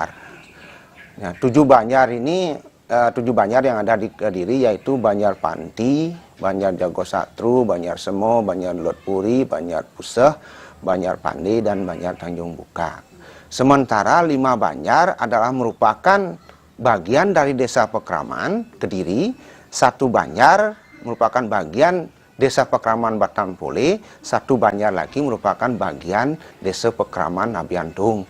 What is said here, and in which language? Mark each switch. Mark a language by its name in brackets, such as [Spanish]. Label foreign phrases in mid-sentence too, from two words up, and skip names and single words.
[Indonesian] Nah, 7 banjar ini 7 banjar yang ada di Kediri yaitu Banjar Panti, Banjar Jagosatru, Banjar Semo, Banjar Lotpuri, Banjar Puseh, Banjar Pandi, dan Banjar Tanjung Buka. Sementara 5 banjar adalah merupakan bagian dari Desa Pekraman Kediri, 1 banjar merupakan bagian Desa Pekraman Batampole, 1 banjar lagi merupakan bagian Desa Pekraman Nabiantung.